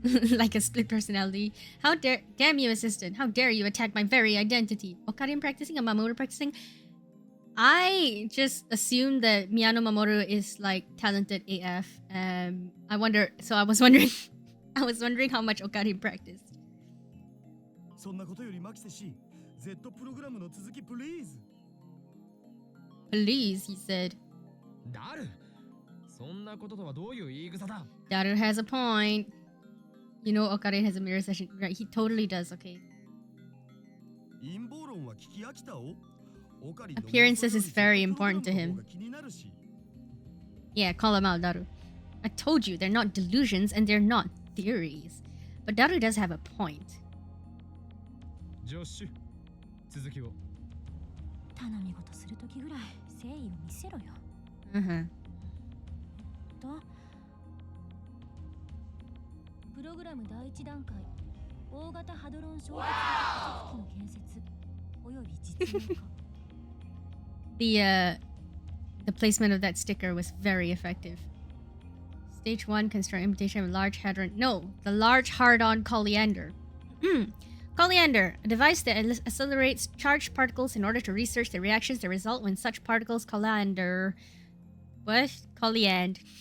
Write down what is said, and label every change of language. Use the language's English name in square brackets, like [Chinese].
[English] like a split personality. How dare... Damn you, assistant. How dare you attack my very identity. Okarin practicing and Mamoru practicing? I just assumed that Miyano Mamoru is like talented AF. I wonder... So I was wondering... I was wondering how much Okarin practiced. [Japanese] そんなことよりマキセ氏 Z プログラムの続き [English] please Please, he said. [Japanese] ダル、そんなこととはどういう言い草だ。 [English] Daru has a point. You know Okarin has a mirror session. Right, he totally does, okay. [Japanese] 陰謀論は聞き飽きたお [English] Appearances is very important to him. Yeah, call him out, Daru. I told you, they're not delusions and they're not theories. But Daru does have a point. [Japanese] ジョッシュ、続きを。頼み事するときぐらい誠意を見せろよ。プログラム第一段階、大型ハドロン衝突機の建設および実用化。 [English] The placement of that sticker was very effective. Stage 1, construct imitation of large hadron. No, the large hard-on Colliander. Colliander, a device that accelerates charged particles in order to research the reactions that result when such particles Colliander. What? Colliand.